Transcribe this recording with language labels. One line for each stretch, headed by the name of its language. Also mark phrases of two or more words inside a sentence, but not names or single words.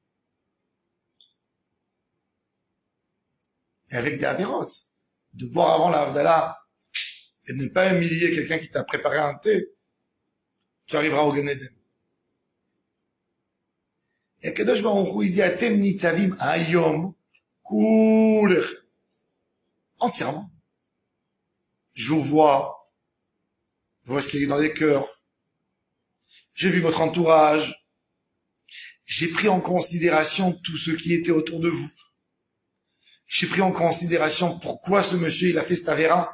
French: Et avec des avérotes, de boire avant la Havdalah et de ne pas humilier quelqu'un qui t'a préparé un thé, tu arriveras au
Hebrew: גן עדן.
French: Et
Hebrew: קדוש ברוך הוא,
French: il dit,
Hebrew: אתם נצבים היום כלכם.
French: Entièrement. Je vous vois. Je vois ce qu'il y a dans les cœurs. J'ai vu votre entourage. J'ai pris en considération tout ce qui était autour de vous. J'ai pris en considération pourquoi ce monsieur, il a fait cette avéra.